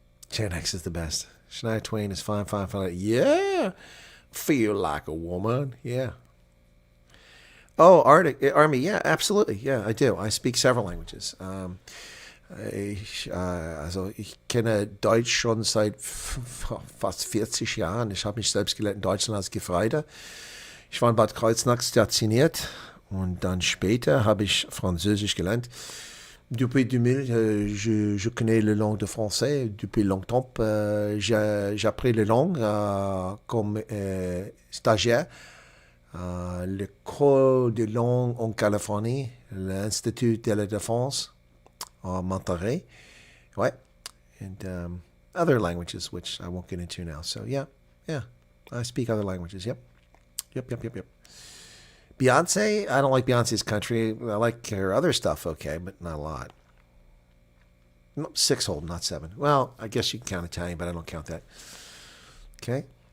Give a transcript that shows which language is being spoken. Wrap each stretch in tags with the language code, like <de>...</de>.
<en>Gen X is the best. Shania Twain is fine. Yeah, feel like a woman. Yeah. Oh, Army, yeah, absolutely. Yeah, I do. I speak several languages.</en> <de>Ich kenne Deutsch schon seit fast 40 Jahren. Ich habe mich selbst gelernt in Deutschland als Gefreiter. Ich war in Bad Kreuznach stationiert und dann später habe ich Französisch gelernt.</de> <fr>Depuis 2000, je connais la langue de français. Depuis longtemps, j'ai appris la langue comme stagiaire. L'école de langue en Californie, l'Institut de la Défense en Monterey. Ouais.</fr> <en>And other languages, which I won't get into now. So, yeah. I speak other languages. Yep. Beyonce, I don't like Beyonce's country. I like her other stuff, okay, but not a lot. 6-hold, not 7. Well, I guess you can count Italian, but I don't count that. Okay.</en>